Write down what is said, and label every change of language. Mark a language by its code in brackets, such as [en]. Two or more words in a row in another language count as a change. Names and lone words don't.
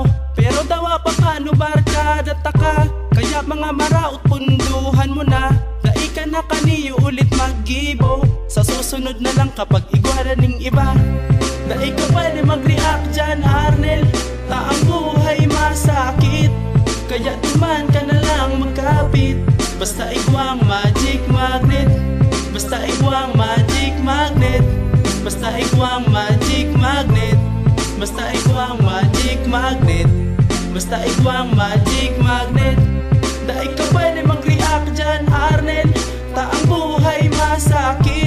[bik] Pero dawa pa paano barkada taka, kaya mga maraot punduhan mo na. Dai ka na kaniyo ulit maggibo, sa susunod na lang kapag igwara ning iba. Dai ka pwede mag-react dyan Arnel, taang buhay masakit. Kaya duman ka na lang magkapit, basta ikaw ang [en] magic magnet. [bik] Basta ikaw ang [en] magic magnet. [bik] Basta ikaw ang [en] magic magnet. [bik] Basta ikaw ang [en] magic magnet. [bik] Basta ikaw ang [en] magic magnet. [bik] Dai ka pwede mag-react dyan Arnel, taang buhay masakit.